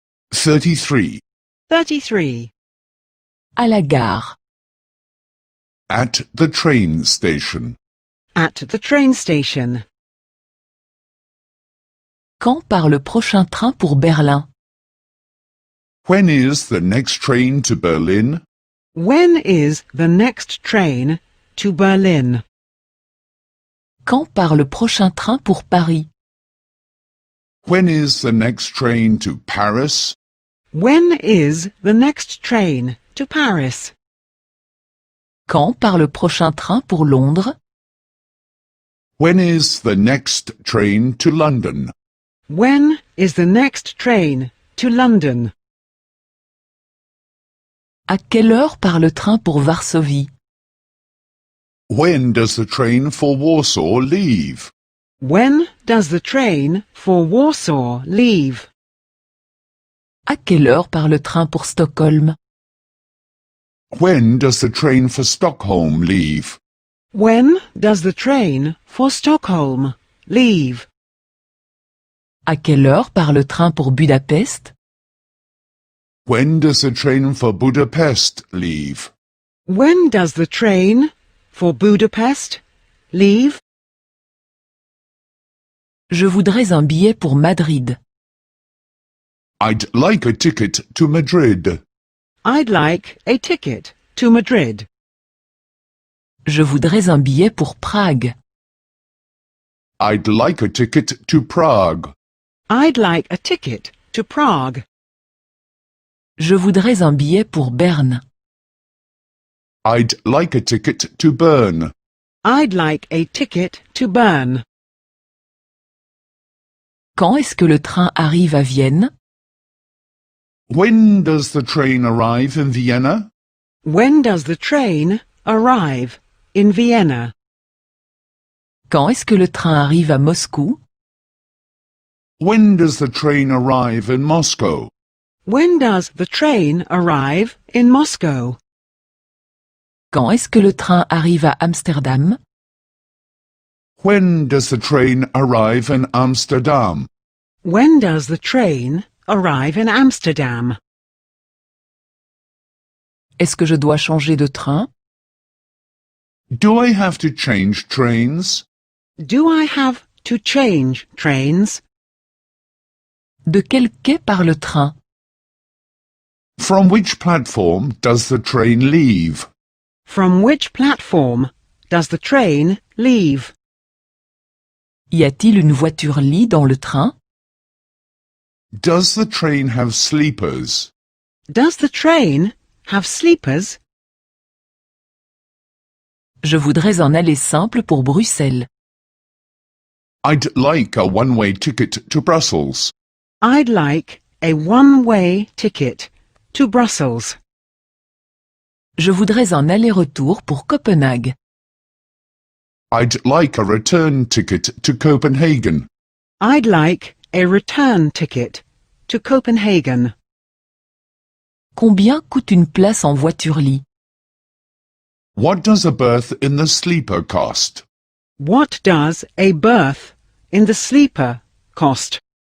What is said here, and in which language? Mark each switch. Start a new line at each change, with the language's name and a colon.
French: 33. 33. À la gare.
English: At the train station. At the train station.
French: Quand part le prochain train pour Berlin?
English: When is the next train to Berlin? When is the next train to Berlin?
French: Quand part le prochain train pour Paris?
English: When is the next train to Paris? When is the next train to Paris?
French: Quand part le prochain train pour Londres?
English: When is the next train to London? When is the next train to London?
French: À quelle heure part le train pour Varsovie?
English: When does the train for Warsaw leave? When does the train for Warsaw leave?
French: À quelle heure part le train pour Stockholm?
English: When does the train for Stockholm leave? When does the train for Stockholm leave?
French: À quelle heure part le train pour Budapest?
English: When does the train for Budapest leave? When does the train for Budapest leave?
French: Je voudrais un billet pour Madrid.
English: I'd like a ticket to Madrid. I'd like a ticket to Madrid.
French: Je voudrais un billet pour Prague.
English: I'd like a ticket to Prague. I'd like a ticket to Prague.
French: Je voudrais un billet pour Berne.
English: I'd like a ticket to Bern. I'd like a ticket to Bern.
French: Quand est-ce que le train arrive à Vienne?
English: When does the train arrive in Vienna? When does the train arrive in Vienna?
French: Quand est-ce que le train arrive à Moscou?
English: When does the train arrive in Moscow? When does the train arrive in Moscow?
French: Quand est-ce que le train arrive à Amsterdam?
English: When does the train arrive in Amsterdam? When does the train arrive in Amsterdam?
French: Est-ce que je dois changer de train?
English: Do I have to change trains? Do I have to change trains?
French: De quel quai part le train?
English: From which platform does the train leave? From which platform does the train leave?
French: Y a-t-il une voiture-lit dans le train?
English: Does the train have sleepers? Does the train have sleepers?
French: Je voudrais un aller simple pour Bruxelles.
English: I'd like a one-way ticket to Brussels. I'd like a one-way ticket to Brussels.
French: Je voudrais un aller-retour pour Copenhague.
English: I'd like a return ticket to Copenhagen. I'd like a return ticket to Copenhagen.
French: Combien coûte une place en voiture-lit?
English: What does a berth in the sleeper cost? What does a berth in the sleeper cost?